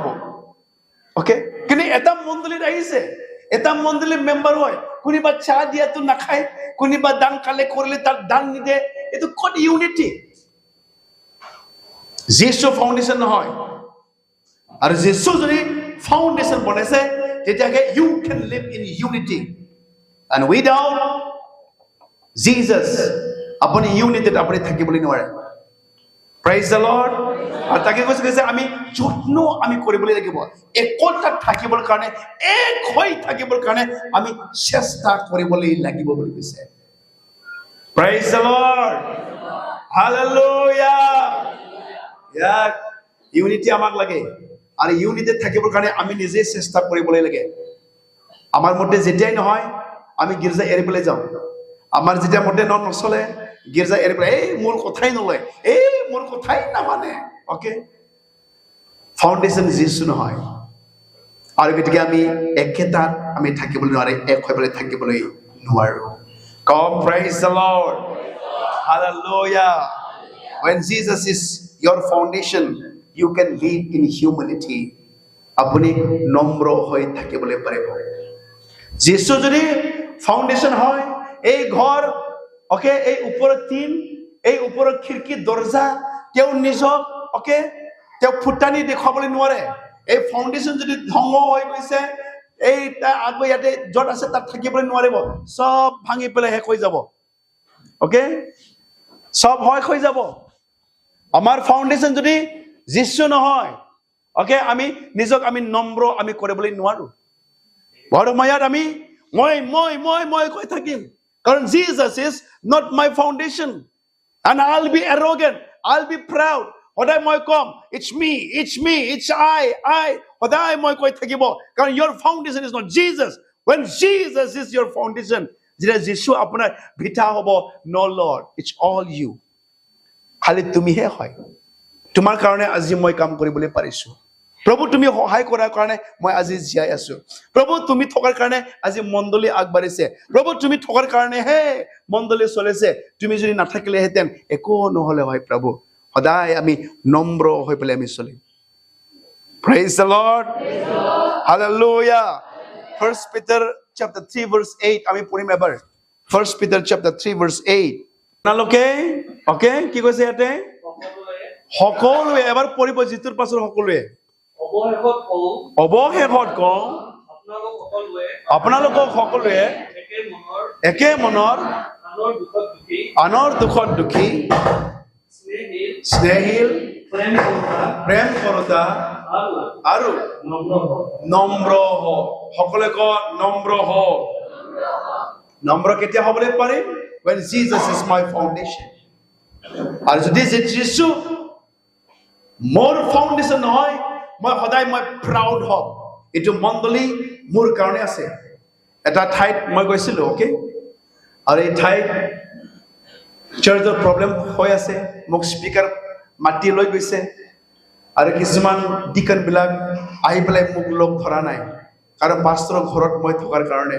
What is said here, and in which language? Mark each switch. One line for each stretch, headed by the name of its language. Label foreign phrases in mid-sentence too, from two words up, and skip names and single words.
Assamese: অকে, কিন্তু এটা মণ্ডলীত আহিছে, এটা মণ্ডলীৰ মেম্বাৰ হয়, কোনোবা চাহ দিয়াটো নাখায়, কোনোবা দান কালেক্ট কৰিলে তাক দান নিদিয়ে। এইটো ক'ত ইউনিটি? যিশু ফাউণ্ডেশ্যন নহয়। আৰু যিশু যদি ফাউণ্ডেশ্যন বনাইছে, তেতিয়াহে
English: you can live in unity. And without Jesus,
Assamese: আপুনি ইউনিটিত আপুনি থাকিবলৈ নোৱাৰে।
English: Praise the Lord.
Assamese: আৰু তাকে কৈছে আমি যত্ন আমি কৰিবলৈ লাগিব, একতাত থাকিবৰ কাৰণে, এক হৈ থাকিবৰ কাৰণে আমি চেষ্টা কৰিবলৈ লাগিব বুলি কৈছে।
English: Praise the Lord. Hallelujah.
Assamese: ইউনিটি আমাক লাগে, আৰু ইউনিটিত থাকিবৰ কাৰণে আমি নিজে চেষ্টা কৰিবলৈ লাগে। আমাৰ মতে যেতিয়াই নহয় আমি গীৰ্জা এৰি পেলাই যাওঁ, আমাৰ যেতিয়া মতে নচলে গীৰ্জা এৰি পেলাই, এই মোৰ কথাই নলয়, এই মোৰ কথাই নামানে। অকে, ফাউণ্ডেশ্যন যিশু নহয়। আৰু গতিকে আমি একেটাত আমি থাকিবলৈ নোৱাৰে, এক হৈ পেলাই থাকিবলৈ নোৱাৰো।
English: Come, praise the Lord. Hallelujah. When Jesus is your foundation, you can live in humility.
Assamese: আপুনি নম্ৰ হৈ থাকিবলৈ পাৰিব। যিশু যদি ফাউণ্ডেশ্যন হয়, এই ঘৰ, অকে, এই ওপৰৰ টিন, এই ওপৰৰ খিৰিকী দৰ্জা, তেওঁ নিজক, অকে, তেওঁ ফুটানি দেখুৱাবলৈ নোৱাৰে। এই ফাউণ্ডেশ্যন যদি ধ্বংস হৈ গৈছে, এই আকৌ ইয়াতে য'ত আছে তাত থাকিবলৈ নোৱাৰিব, চব ভাঙি পেলাই শেষ হৈ যাব। অকে, চব শেষ হৈ যাব। আমাৰ ফাউণ্ডেশ্যন যদি যিশু নহয়, অকে, আমি নিজক আমি নম্ৰ আমি কৰিবলৈ নোৱাৰো। বৰমায়াত আমি মই কৈ থাকিম, কাৰণ
English: Jesus is not my foundation, and I'll be arrogant, I'll be proud.
Assamese: সদায় মই কম,
English: it's me, it's I,
Assamese: সদায় মই কৈ থাকিব, কাৰণ
English: your foundation is not Jesus. When Jesus is your foundation,
Assamese: যেতিয়া যিশু আপোনাৰ ভিটা হ'ব,
English: no Lord, it's all you.
Assamese: খালি তুমিহে হয়। তোমাৰ কাৰণে আজি মই কাম কৰিবলৈ পাৰিছো। প্ৰভু, তুমি সহায় কৰাৰ কাৰণে মই আজি জীয়াই আছো। প্ৰভু, তুমি থকাৰ কাৰণে আজি মণ্ডলী আগবাঢ়িছে। প্ৰভু, তুমি থকাৰ কাৰণেহে মণ্ডলী চলিছে। তুমি যদি নাথাকিলেহেঁতেন একো নহ'লে হয়। প্ৰভু, সদায় আমি নম্ৰ হৈ পেলাই আমি চলিম।
English: Praise the Lord. Hallelujah. 1 Peter chapter 3 verse 8
Assamese: আমি পঢ়িম এবাৰ।
English: 1 Peter chapter 3 verse 8।
Assamese: আপোনালোকে, অকে, কি কৈছে ইয়াতে? সকলোৱে, এবাৰ পঢ়িব যিটোৰ পাছত সকলোৱে। অৱশেষত কওঁ, আপোনালোকক সকলোৱে একে মনৰ, আনৰ দুখত দুখী, স্নেহশীল, প্ৰেম কৰোতা আৰু নম্ৰ হওক। সকলোৱে কওক, নম্ৰ হওক। নম্ৰ কেতিয়া হ'বলৈ পাৰিম?
English: When Jesus is my foundation.
Assamese: আৰু যদি যিশু মোৰ ফাউণ্ডেশ্যন নহয়, মই সদায় প্ৰাউড হম। এইটো মণ্ডলী মোৰ কাৰণে আছে। এটা ঠাইত মই গৈছিলো, অকে, আৰু এই ঠাইত চাৰ্চৰ প্ৰব্লেম হৈ আছে, মোক স্পিকাৰ মাতি লৈ গৈছে, আৰু কিছুমান ডিকনবিলাক আহি পেলাই মোক লগ ধৰা নাই, কাৰণ পাষ্টৰৰ ঘৰত মই থকাৰ কাৰণে।